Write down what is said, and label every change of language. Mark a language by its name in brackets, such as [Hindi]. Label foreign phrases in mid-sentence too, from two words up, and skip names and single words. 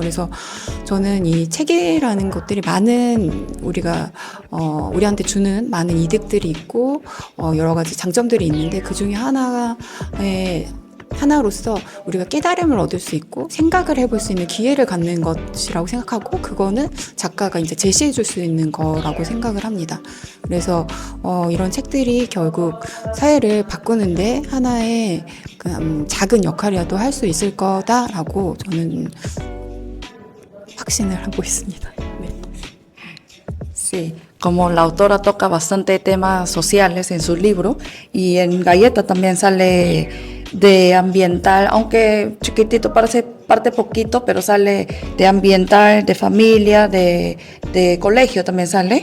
[Korean] 그래서 저는 이 책이라는 것들이 많은 우리가 우리한테 주는 많은 이득들이 있고 여러 가지 장점들이 있는데 그 중에 하나로서 우리가 깨달음을 얻을 수 있고 생각을 해볼 수 있는 기회를 갖는 것이라고 생각하고 그거는 작가가 이제 제시해 줄 수 있는 거라고 생각을 합니다. 그래서 이런 책들이 결국 사회를 바꾸는데 하나의 작은 역할이라도 할 수 있을 거다라고 저는 확신을 하고 있습니다. 네. [Spanish] Sí, como la autora toca bastante temas sociales en su libro y en Galleta también sale de ambiental, aunque chiquitito parte poquito, pero sale de ambiental, de familia, de colegio también sale.